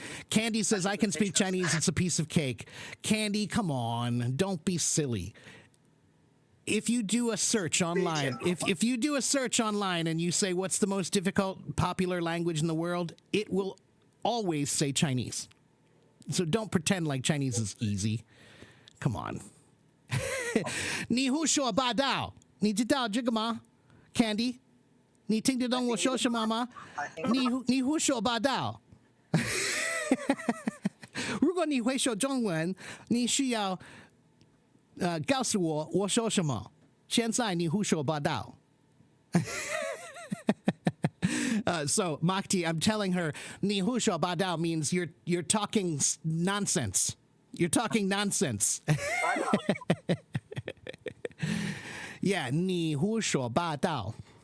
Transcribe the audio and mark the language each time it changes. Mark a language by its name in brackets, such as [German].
[English] Candy says, I can speak Chinese. It's a piece of cake. Candy, come on. Don't be silly. If you do a search online, if you do a search online and you say, what's the most difficult popular language in the world, it will always say Chinese. So don't pretend like Chinese is easy. Come on. [Chinese] 你胡说八道，你知道这个吗 Candy? 你听得懂我说什么吗？你胡说八道。如果你会说中文，你需要告诉我说什么。现在你胡说八道。 [English] So Mahdi, I'm telling her, [Chinese] 你胡说八道 [English] means you're talking nonsense. You're talking nonsense. [Chinese] Yeah, 你胡说八道.